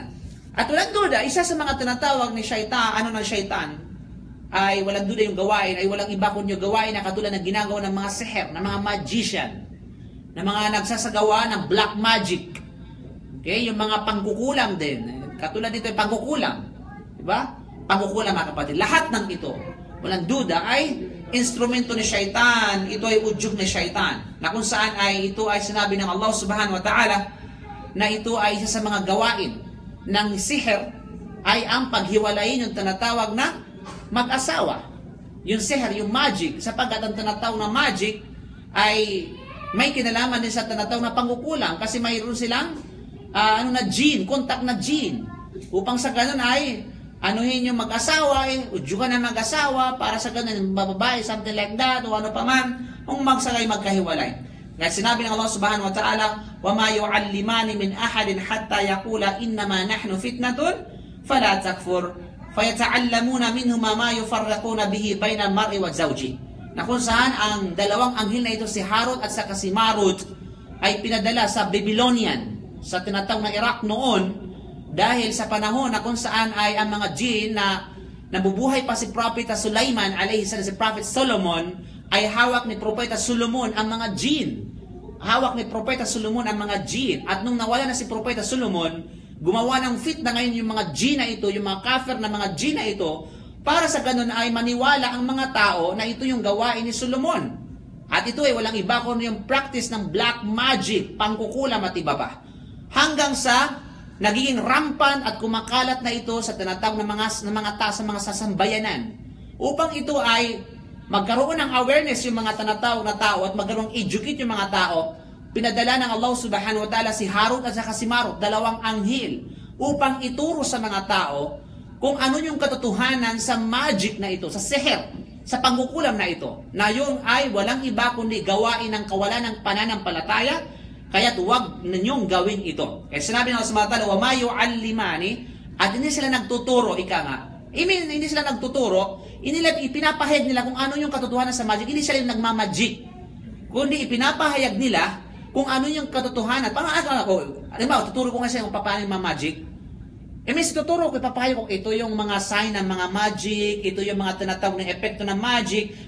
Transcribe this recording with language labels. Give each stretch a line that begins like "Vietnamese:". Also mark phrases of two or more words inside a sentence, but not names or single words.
Filipino: At walang duda, isa sa mga tinatawag ni Shaitan, ng Shaitan, ay walang duda yung gawain, ay walang iba kundi yung gawain na katulad ng ginagawa ng mga seher, ng mga magician, ng mga nagsasagawa ng
English: black magic.
Filipino: Okay? Yung mga pangkukulam din. Katulad dito yung pangkukulam. Diba? Pangkukulam, mga kapatid. Lahat ng ito, walang duda, ay instrumento ni Shaitan. Ito ay udyok ni Shaitan, na kung saan ay ito ay sinabi ng Allah
Arabic: سبحانه وتعالى
Filipino: na ito ay isa sa mga gawain ng siher ay ang paghiwalayin yung tinatawag na mag-asawa. Yung siher, yung magic, sapagkat ang tinatawag na magic ay may kinalaman din sa tinatawag na pangkukulam kasi mayroon silang jinn, contact na jinn, upang sa ganun ay anuhin yung mag-asawa, udyukan na mag-asawa, para sa ganun, bababae,
English: something like that,
Filipino: o ano pa man, kung magsagay magkahiwalay. Ngayon sinabi ng Allah
Arabic: سبحانه وتعالى, وَمَا يُعَلِّمَانِ مِنْ أَحَدٍ حَتَّى يَقُولَ إِنَّمَا نَحْنُ فِتْنَةٌ فَلَا تَكْفُرْ فَيَتَعَلَّمُونَ مِنْهُمَا مَا يُفَرَّقُونَ بِهِ بَيْنَ الْمَرْءِ وَزَوْجِهِ.
Filipino: Na kung saan ang dalawang anghel na ito, si Harut at saka si Marut, ay pinadala sa Babylonian, sa tinatawag na Iraq noon, dahil sa panahon na kung saan ay ang mga jinn na nabubuhay pa si Propeta Sulaiman,
Arabic: عليه السلام,
Filipino: si
English: Prophet Solomon,
Filipino: ay hawak ni Propeta Solomon ang mga jinn. Hawak ni Propeta Solomon ang mga jinn. At nung nawala na si Propeta Solomon, gumawa ng fitna ngayon yung mga jinn na ito, yung mga kafir na mga jinn na ito, para sa ganun ay maniwala ang mga tao na ito yung gawain ni Solomon. At ito ay walang iba kundi yung practice ng
English: black magic,
Filipino: pangkukulam at iba pa. Hanggang sa nagiging rampan at kumakalat na ito sa tinatawag ng mga tao sa mga sasambayanan. Upang ito ay magkaroon ng awareness yung mga tinatawag na tao at magkaroon educate yung mga tao, pinadala ng Allah
Arabic: سبحانه وتعالى
Filipino: si Harut at saka si Marut, dalawang anghel, upang ituro sa mga tao kung ano yung katotohanan sa magic na ito, sa seher, sa pangkukulam na ito, na yun ay walang iba kundi gawain ng kawalan ng pananampalataya. Kaya't huwag ninyong gawin ito. Kaya sinabi ng Allah
Arabic: سبحانه وتعالى, وَمَا يُعَلِّمَانِ,
Filipino: at hindi sila nagtuturo, ika nga. Hindi sila nagtuturo, ipinapahayag nila kung ano yung katotohanan sa magic. Hindi sila yung nagmamagic. Kundi ipinapahayag nila kung ano yung katotohanan. Tuturo ko nga sila kung paano yung magic. May tuturo ko, ipapahayag ko, ito yung mga sign ng mga magic, ito yung mga tinatawag ng epekto ng magic.